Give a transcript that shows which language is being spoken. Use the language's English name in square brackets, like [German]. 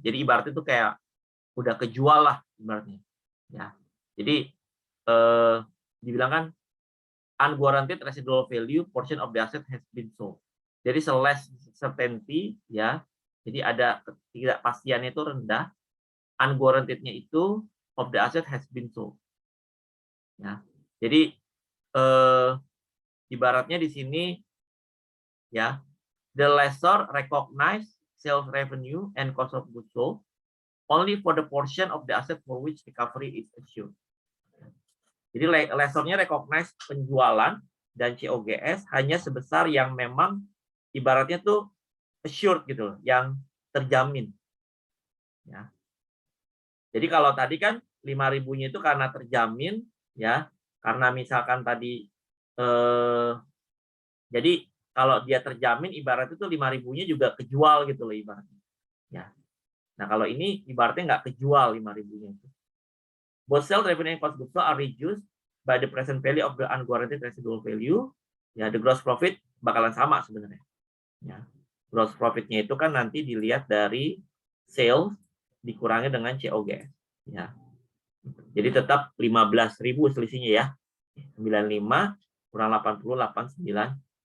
[Indonesian] Jadi ibaratnya itu kayak udah kejual lah ibaratnya. Ya. Jadi dibilang kan [English] unwarranted residual value portion of the asset has been sold. Jadi less certainty ya [Indonesian] Jadi ada ketidakpastiannya itu rendah, unguaranted-nya itu [English] of the asset has been sold. [Indonesian] Ya. Jadi ibaratnya di sini ya, [English] the lessor recognize sales revenue and cost of goods sold only for the portion of the asset for which recovery is assured. [Indonesian] Jadi lessornya recognize penjualan dan COGS hanya sebesar yang memang ibaratnya tuh assured gitu loh, yang terjamin. Ya. Jadi kalau tadi kan 5.000-nya itu karena terjamin, ya, karena misalkan tadi jadi kalau dia terjamin ibaratnya itu 5.000-nya juga kejual gitu loh ibaratnya. Ya. Nah kalau ini ibaratnya nggak kejual 5.000-nya itu. [English] Both sales revenue and cost goods sold are reduced by the present value of the unguaranteed residual value. [Indonesian] Ya, [English] the gross profit [Indonesian] bakalan sama sebenarnya. Ya. Gross profit-nya itu kan nanti dilihat dari sales dikurangi dengan COGS. Ya. Jadi tetap 15.000 selisihnya ya. 95 kurang 80, 89.